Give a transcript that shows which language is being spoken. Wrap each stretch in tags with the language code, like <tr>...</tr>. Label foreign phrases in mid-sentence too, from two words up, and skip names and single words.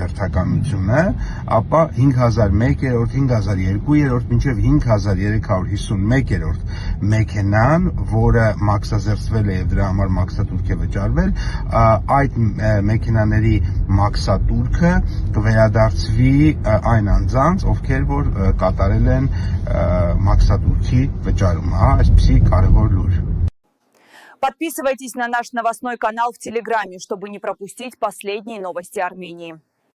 <hy>հերթականությունը, ապա 5001-րդ, 5002-րդ, մինչև 5351-րդ մեքենան, որը մաքսազերծվել է եւ դրա համար մաքսատուրք է վճարվել, այդ մեքենաների մաքսատուրքը կվերադարձվի այն անձանց, ովքեր որ կատարել են մաքսատուրքի վճարումը, այսպիսի կարևոր լուր։</hy> <ru>Подписывайтесь на наш новостной канал в Телеграме, чтобы не пропустить последние новости Армении.</ru>